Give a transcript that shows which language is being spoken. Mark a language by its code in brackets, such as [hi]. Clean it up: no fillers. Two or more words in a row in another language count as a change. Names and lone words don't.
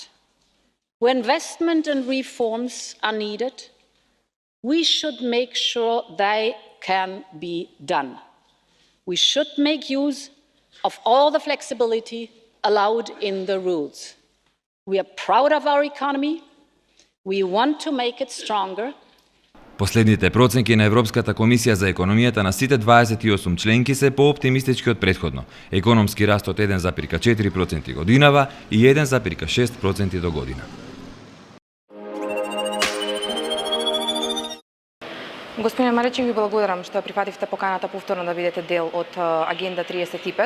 [en] Where investment and reforms are needed, we should make sure they can be done. We should make use of all the flexibility allowed in the rules. We are proud of our economy. We want to make it stronger. [mk] Последните проценки на Европската комисија за економијата на сите 28 членки се пооптимистички од претходно. Економски раст од 1,4% годинава и 1,6% до година. Господине Маречи, ви благодарам што прифативте поканата повторно да бидете дел од Агенда 35.